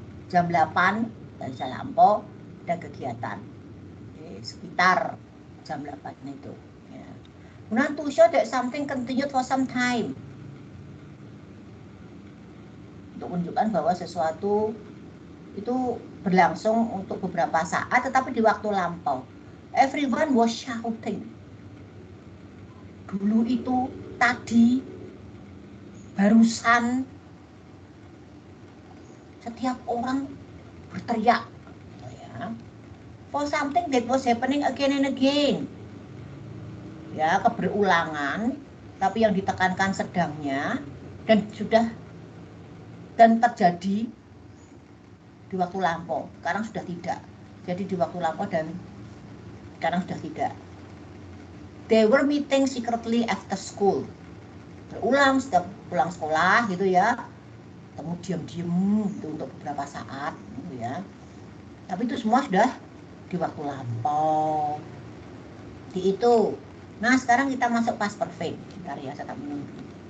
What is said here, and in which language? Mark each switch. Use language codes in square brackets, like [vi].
[id] Jam 8 dan saya lampau ada kegiatan. Sekitar jam 8 itu. Ya. Kemudian [en] to show that something continued for some time. [id] Untuk menunjukkan bahwa sesuatu itu berlangsung untuk beberapa saat, tetapi di waktu lampau. [en] Everyone was shouting. [id] Dulu itu, tadi, barusan, setiap orang berteriak. Ya. [en] For something that was happening again and again. [id] Ya, keberulangan, tapi yang ditekankan sedangnya dan terjadi di waktu lampau. Sekarang sudah tidak. Jadi di waktu lampau dan sekarang sudah tidak. [en] They were meeting secretly after school. [id] Berulang setiap pulang sekolah gitu ya. Ketemu diam-diam gitu untuk beberapa saat gitu ya. Tapi itu semua sudah di waktu lampau. Di itu. Nah, sekarang kita masuk past perfect. Bentar ya, saya tak menunggu.